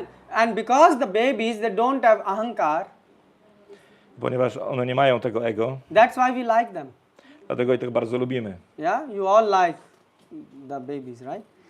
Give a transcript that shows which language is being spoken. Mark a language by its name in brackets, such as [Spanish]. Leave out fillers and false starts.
[English] And because the babies, they don't have ahankar, [Polish] Ponieważ one nie mają tego ego, [English] that's why we like them. [Polish] dlatego i tak bardzo lubimy. [English] Yeah, you all like the babies, right?